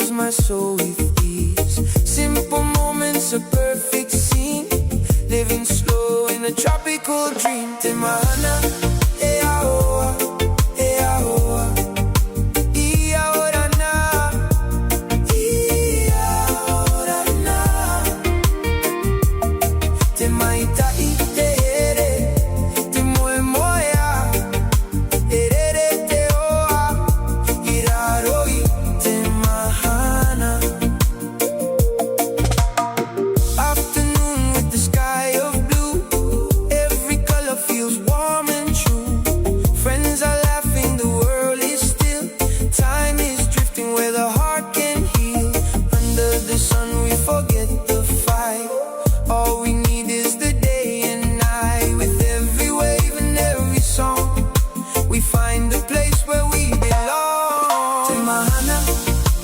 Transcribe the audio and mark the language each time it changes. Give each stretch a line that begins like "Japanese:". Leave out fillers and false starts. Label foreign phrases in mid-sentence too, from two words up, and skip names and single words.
English: soul with ease. Simple moments, a perfect scene, living slow in a tropical dream.
Tahitian: Te mahana, e ahoa, e ahoa. E ahora na, e ahora na. Te maita I te here, te moe moea. Erere te oa, iraroi te mahana.
English: Afternoon with the sky of blue, every color feels warm and true. Friends are laughing, the world is still. Time is drifting where the heart can heal. Under the sun we forget the fight. All we need is the day and night. With every wave and every song, we find a place where we belong.
Tahitian: Te mahana,